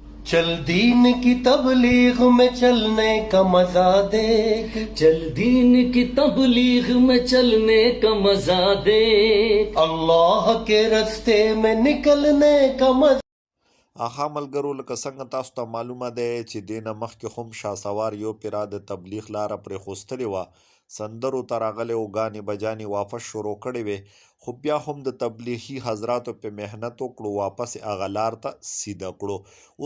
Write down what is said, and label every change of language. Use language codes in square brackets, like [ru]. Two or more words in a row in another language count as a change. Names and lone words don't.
[ur] چل دین کی تبلیغ میں چلنے کا مزہ دیکھ, چل دین کی تبلیغ میں چلنے کا مزہ دیکھ, اللہ کے رستے میں نکلنے کا مزہ. [ps] اخا ملګرو لکه څنګه تاسو ته معلومه دی چې دینه مخکې هم شاسوار یو پیرا د تبلیغ لاره پرې خوستلې وه، سندرو ته راغلی و، ګانې بجانې واپس شروع کړې وې، خو بیا هم د تبلیغي حضراتو په محنت وکړو، واپس یې هغه لار ته سیده کړو.